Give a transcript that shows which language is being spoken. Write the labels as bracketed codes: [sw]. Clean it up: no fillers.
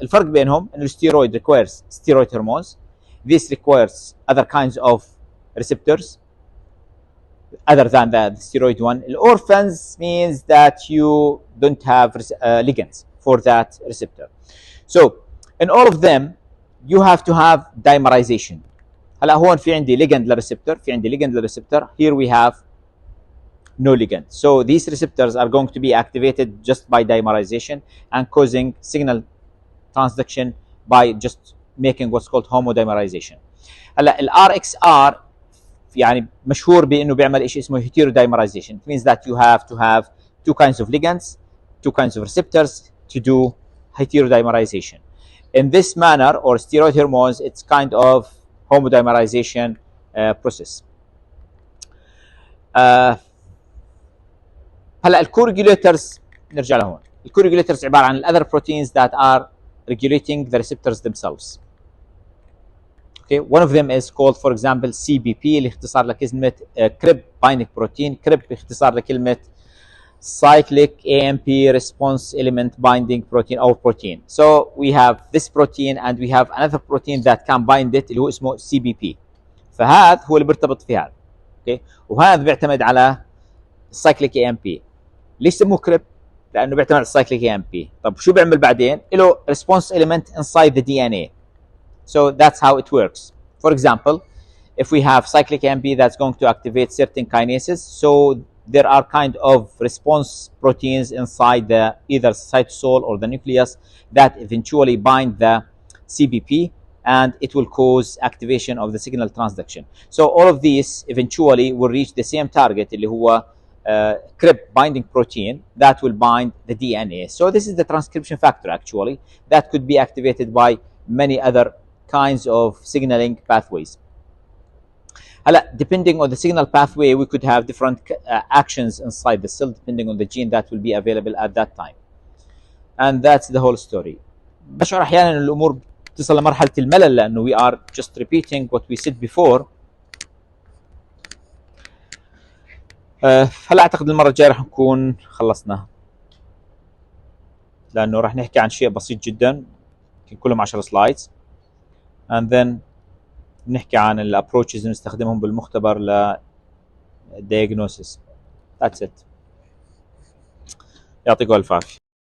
[ar] الفرق بينهم انه الستيرويد [en] requires steroid hormones. This requires other kinds of receptors other than the steroid one. Orphans means that you don't have ligands for that receptor. So in all of them you have to have dimerization. [ar] هلا هون في عندي ligand للريسبتور، في عندي ligand للريسبتور. [en] Here we have no ligand. So these receptors are going to be activated just by dimerization and causing signal transduction by just making what's called homodimerization. [ar] هلا ال RXR يعني مشهور بانه بيعمل شيء اسمه heterodimerization. [en] It means that you have to have two kinds of ligands, two kinds of receptors to do heterodimerization. In this manner, or steroid hormones, it's kind of homodimerization process. [ar] هلا الكوريجوليترز نرجع لهون. الكوريجوليترز عباره عن [en] other proteins that are regulating the receptors themselves. Okay, one of them is called, for example, CBP [ar] اللي اختصار لكلمه [en] CRIB binding protein. CRIB [ar] اختصار لكلمه [en] cyclic AMP response element binding protein or protein. So we have this protein and we have another protein that can bind it [ar] اللي هو اسمه [en] CBP. [ar] فهذا هو اللي بيرتبط في هذا. Okay, وهذا بيعتمد على cyclic AMP. ليش سموه كريب؟ لانه بيعتمد على السايكليك اي ام بي. طب شو بيعمل بعدين؟ له [en] response element inside the DNA. So that's how it works. For example, if we have cyclic AMP that's going to activate certain kinases, so there are kind of response proteins inside the either cytosol or the nucleus that eventually bind the CBP, and it will cause activation of the signal transduction. So all of these eventually will reach the same target [ar] اللي هو [en] CRIB binding protein that will bind the DNA. So this is the transcription factor actually that could be activated by many other kinds of signaling pathways. Depending on the signal pathway, we could have different actions inside the cell depending on the gene that will be available at that time. And that's the whole story. [ar] بشعر احيانا ان الامور تصل لمرحله الملل لانه [en] we are just repeating what we said before. [ar] هلا اعتقد المره الجايه راح نكون خلصنا، لانه راح نحكي عن شيء بسيط جدا كلهم 10 سلايدز، [en] and then [ar] نحكي عن الابروتشز اللي نستخدمهم بالمختبر ل diagnosis. [en] That's it. [ar] يعطيكم الف عافيه.